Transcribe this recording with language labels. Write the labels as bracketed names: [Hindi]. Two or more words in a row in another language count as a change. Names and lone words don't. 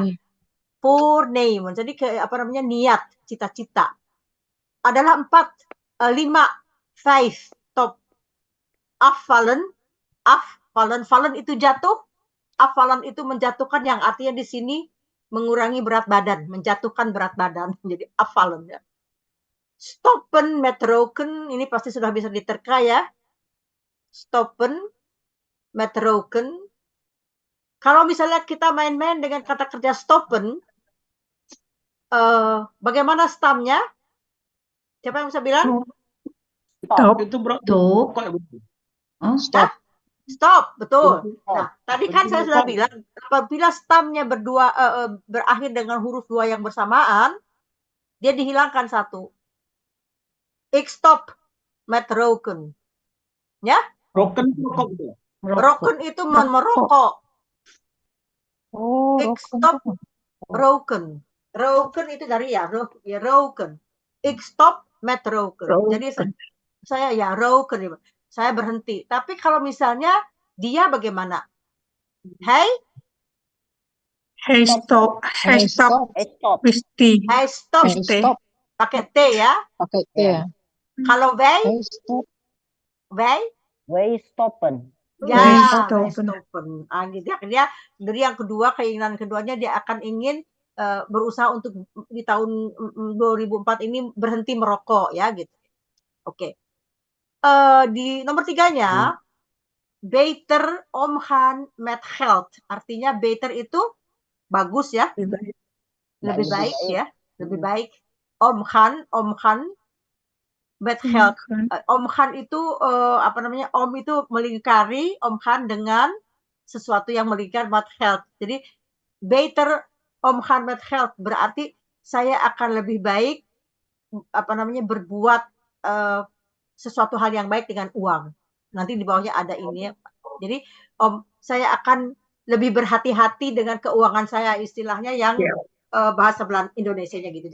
[Indonesian] Voornemens. Jadi niat, cita-cita. Adalah 4, 5, 5 top. Afvallen itu jatuh. Afvallen itu menjatuhkan, yang artinya di sini mengurangi berat badan, menjatuhkan berat badan. Jadi afvallen ya. [Dutch] Stoppen met roken, [Indonesian] ini pasti sudah bisa diterka ya. [Dutch] Stoppen met roken. [Indonesian] Kalau misalnya kita main-main dengan kata kerja stoppen, bagaimana stamnya? Siapa yang bisa bilang? Stop. Itu bro. Stop. Stop, betul. Nah, tadi kan saya sudah bilang, apabila stamnya berakhir dengan huruf 2 yang bersamaan, dia dihilangkan 1. [Dutch] Ik stop met roken. [Indonesian] Ya? Roken itu merokok. [Dutch] Ik stop roken. Roken [Indonesian] itu dari [Dutch] roken. Ik stop met roken. [Indonesian] Jadi saya ya roken. Saya berhenti. Tapi kalau misalnya dia bagaimana? [Dutch] Hey stop. Hey stop. [Indonesian] Pakai T ya. Pakai T ya. Kalau wij [Dutch] stoppen. [Indonesian] Ya, stoppen. Dia dari yang kedua, keinginan keduanya dia akan ingin berusaha untuk di tahun 2004 ini berhenti merokok ya gitu. Oke. Di nomor 3-nya [Dutch] beter omgaan met geld. [Indonesian] Artinya beter itu bagus ya. Lebih baik ya. Lebih baik. [Dutch] Omgaan met geld. [Indonesian] Omgaan itu om itu melingkari, omgaan dengan sesuatu yang melingkar [Dutch] met geld. [Indonesian] Jadi [Dutch] beter omgaan met geld [Indonesian] berarti saya akan lebih baik berbuat sesuatu hal yang baik dengan uang. Nanti di bawahnya ada ini. Jadi saya akan lebih berhati-hati dengan keuangan saya, istilahnya yang bahasa Indonesianya gitu.